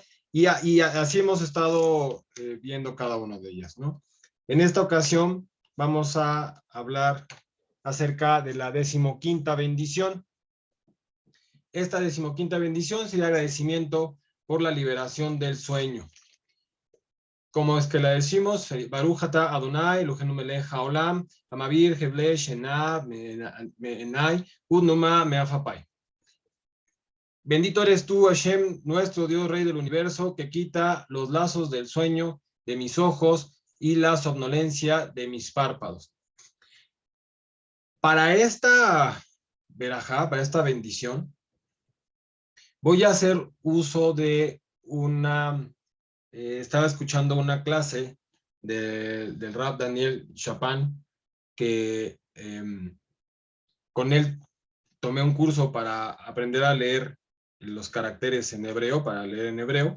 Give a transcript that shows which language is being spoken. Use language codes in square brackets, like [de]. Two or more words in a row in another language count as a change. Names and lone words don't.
[es] Y así hemos estado viendo cada una de ellas, ¿no? En esta ocasión vamos a hablar acerca de la 15ª bendición. Esta 15ª bendición sería agradecimiento por la liberación del sueño. ¿Cómo es que la decimos? [he] ברוך אתה אדני אלהינו מלך העולם, המעביר חבלי שינה מעיני ותנומה מעפעפי. [es] Bendito eres tú, Hashem, nuestro Dios, Rey del universo, que quita los lazos del sueño de mis ojos y la somnolencia de mis párpados. Para esta verajá, para esta bendición, voy a hacer uso de estaba escuchando una clase del Rab Daniel Chapán, que con él tomé un curso para aprender a leer los caracteres en hebreo, para leer en hebreo.